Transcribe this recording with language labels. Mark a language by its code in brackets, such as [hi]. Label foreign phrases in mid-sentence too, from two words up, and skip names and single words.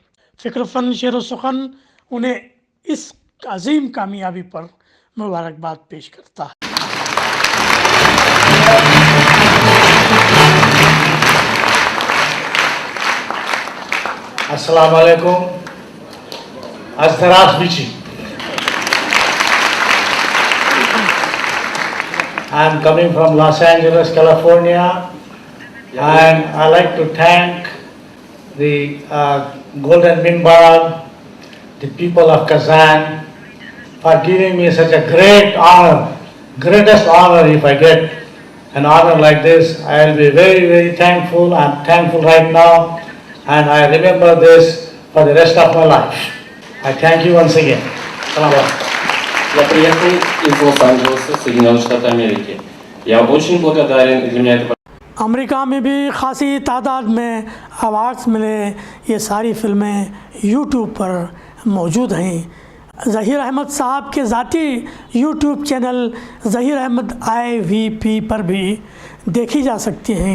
[ur] فکر فن شعر و سخن انہیں اس عظیم کامیابی پر مبارکباد پیش کرتا ہے۔ [ar] السلام عليكم. Azdarazbici. [en] I'm coming from Los Angeles, California, and I'd like to thank the Golden Minbar, the people of Kazan, for giving me such a great honor, greatest honor. If I get an honor like this, I'll be very, very thankful. I'm thankful right now and I remember this for the rest of my life. I thank you once again. [ar] سلام عليكم. [ru] Я приехал из Лос-Анджелеса, Соединенных Штатов Америки. Я очень благодарен, для меня это [ur] امریکہ میں بھی خاصی تعداد میں ایوارڈز ملے. یہ ساری فلمیں یوٹیوب پر موجود ہیں. ظہیر احمد صاحب کے ذاتی یوٹیوب چینل ظہیر احمد IVP پر بھی دیکھی جا سکتی ہیں.